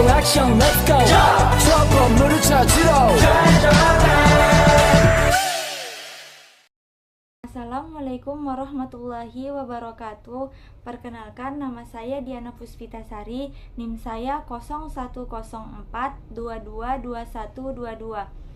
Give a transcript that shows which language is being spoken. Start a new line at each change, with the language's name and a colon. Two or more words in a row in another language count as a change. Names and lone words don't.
Korean: 형
English: let's go
Korean: 저 건물을 찾으러
Arabic: السلام عليكم ورحمة الله وبركاته.
Indonesian: Perkenalkan, nama saya Diana Puspitasari, NIM saya 0104222122.